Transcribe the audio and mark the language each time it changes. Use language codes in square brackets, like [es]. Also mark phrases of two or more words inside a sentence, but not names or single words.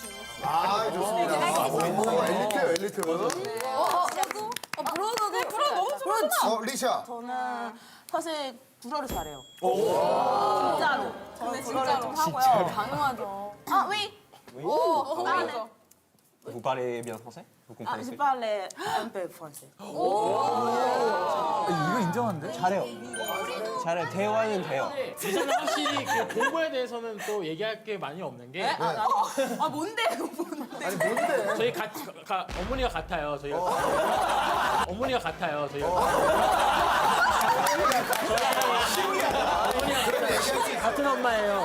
[ko] 아, 좋습니다. 엘리트예요, 엘리트. 브로도 너무 좋아. 리샤. 저는 사실 불어를 잘해요. 진짜로. 저는 진짜로 하고요. 당연하죠. 아, 왜? 오, 맞아. [fr] Vous parlez bien français? Vous comprenez ce que je parle un peu français. [ko] 이거 인정한데? 잘해요. 잘해요. 대화는 돼요. 저는 확실히 그 공부에 대해서는 또 얘기할 게 많이 없는 게 아, 뭔데? 아니, 뭔데? 저희 어머니가 같아요. 저희가 어머니가 같아요. 저희가 어머니가 같은 엄마예요.